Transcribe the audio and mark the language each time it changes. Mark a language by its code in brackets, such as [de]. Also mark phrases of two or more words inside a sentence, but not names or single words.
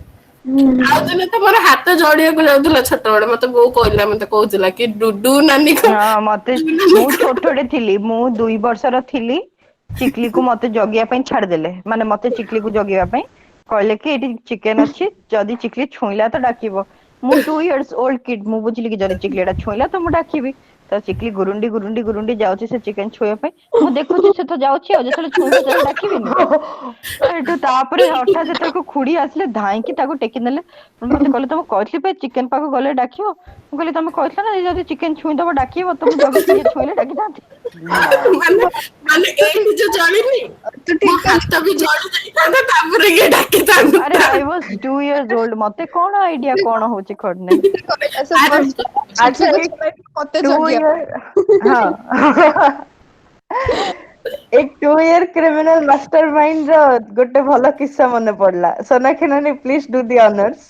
[or] ଆଉ ଦିନେ ତ ମୋର ହାତ ଜଳିବାକୁ ଯାଉଥିଲା ଛୋଟବେଳେ, ମତେ ବୋଉ କହିଲା, ମତେ କହୁଥିଲା କି ଡୁଡୁ ନାନୀ ହଁ ମତେ, ମୁଁ ଛୋଟଟେ ଥିଲି, ମୁଁ 2 ବର୍ଷର ଥିଲି। ଚିକଲିକୁ ମତେ ଜଗିବା ପାଇଁ ଛାଡିଦେଲେ, ମାନେ ମତେ ଚିକଲିକୁ ଜଗିବା ପାଇଁ କହିଲେ କି ଏଇଠି ଚିକେନ ଅଛି, ଯଦି ଚିକଲି ଛୁଇଁଲା ତ ଡାକିବ। [en] ମୁଁ 2 years old kid, [or] ମୁଁ ବୁଝିଲି କି ଯଦି ଚିକଲି ଏଟା ଛୁଇଁଲା ତ ମୁଁ ଡାକିବି। ତ ଚିକଲି ଗୁରୁଣ୍ଡି ଗୁରୁଣ୍ଡି ଗୁରୁଣ୍ଡି ଯାଉଛି ସେ ଚିକେନ ଛୁଇଁବା ପାଇଁ, ମୁଁ ଦେଖୁଛି ସେ ତ ଯାଉଛି ଆଉ, ଯେତେବେଳେ ଛୁଇଁବ ସେତେବେଳେ ଡାକିବିନି। ଏଠୁ ତାପରେ ହଠାତ୍ ଯେତେବେଳକୁ ଖୁଡି ଆସିଲେ, ଧାଇଁକି ତାକୁ ଟେକି ନେଲେ। ମତେ କହିଲେ ତମେ କହିଥିଲି ପା ଚିକେନ ପାଖକୁ ଗଲେ ଡାକିବ। ମୁଁ କହିଲି ତମେ କହିଥିଲ ନା ଯଦି ଚିକେନ ଛୁଇଁଦବ ଡାକିବ, ତ ମୁଁ ଜଗିଥିଲି, ଇଏ ଛୁଇଁଲେ ଡାକିଥାନ୍ତି। ମାନେ ମାନେ ତୁ ଏଇଠି ଯୋଉ ଠିକ ଜଳିନି, ତୁ ମୋ ଠିକ ହାତ ବି ଜଳି ଯାଇଥାନ୍ତା, ତାପରେ ଇଏ ଆରେ ଡାକିଥାନ୍ତା। [en] I was 2 years old, [or] ମତେ କଣ ଆଇଡିଆ କଣ ହଉଛି କଣ ନାହିଁ। କହିଲା ସେ ଆରେ ଫାର୍ଷ୍ଟ ଆଚ୍ଛା ଚିକଲିକୁ ଏଇ ଛାଡିକି ମତେ ଟୁ ଜଗିବା ଇୟର ହଁ ଏଇ 2 year [en] criminal master mind [or] ର ଗୋଟେ ଭଲ କିସ୍ସା ମନେ ପଡିଲା। [en] ସୋନାକ୍ଷୀ ନାନୀ please do the honours.